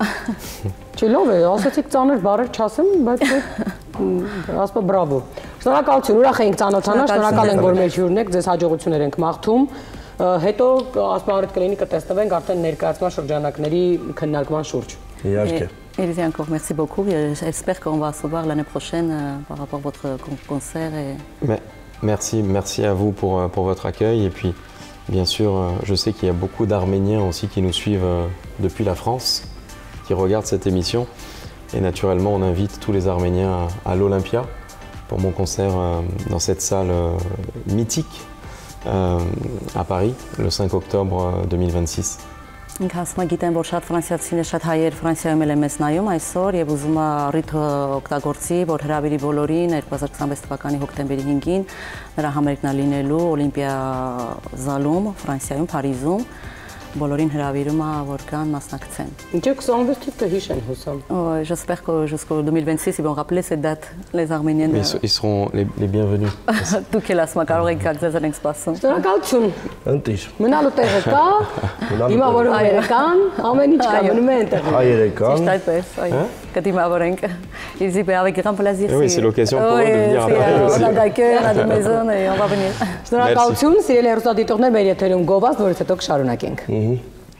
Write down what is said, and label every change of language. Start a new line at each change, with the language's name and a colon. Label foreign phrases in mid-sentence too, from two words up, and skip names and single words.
Armenian: Չի լավ է, ասացիք ծանր բառեր չասեմ, բայց ասպա բրավո։ Շնորհակալություն, ուրախ ենք ծանոթանալ, շնորհակալ ենք որ մեր հյուրն եք, ձեզ հաջողություններ ենք մաղթում։ Հետո ասպա առիթ կլինի կտեսնվենք արդեն ներկայացման շրջանակների քննարկման շուրջ։ Իհարկե։
French: Et dit encore merci beaucoup. J'espère qu'on va se voir l'année prochaine par rapport à votre concert. Merci à vous pour votre accueil. Et puis, bien sûr, je sais qu'il y a beaucoup d'Arméniens aussi qui nous suivent depuis la France, qui regardent cette émission. Et naturellement, on invite tous les Arméniens à l'Olympia pour mon concert dans cette salle mythique à Paris, le 5 octobre 2026.
Armenian: Ինք ասում է գիտեմ որ շատ ֆրանսիացիներ շատ հայեր Ֆրանսիայում էլ են մեզ նայում այսօր եւ ուզում է առիթը օգտագործի որ հրավիրի բոլորին 2026 թվականի հոկտեմբերի 5-ին նրա համերգնա լինելու Օլիմպիա զալում Ֆրանսիայում Փարիզում բոլորին հրավիրում է որ կան մասնակցեն։ Ինչը 26 կհիշեն հուսամ։
French: J'espère que jusqu'au 2026 ils vont rappeler cette date les Arméniens. Ils seront les bienvenus.
Armenian: Դուք էլ ասում եք կարող եք գալ ձեզ ենք սպասում։ Շնորհակալություն։ Ընտիր։ Մնալու տեղը կա։ Հիմա որ հայերական, ամեն ինչ կա, մնում է այնտեղ։ Հայերական։ Ճիշտ այդպես, այո։ Կդիմավորենք։
French: Ils disent avec grand plaisir. Oui, c'est l'occasion pour eux de venir à Paris aussi. On a d'accueil, on a des maisons et on va venir.
Armenian: Շնորհակալություն, սիրելի հեռուստադիտողներ, մեր եթերում գովազդ, որից հետո կշարունակենք։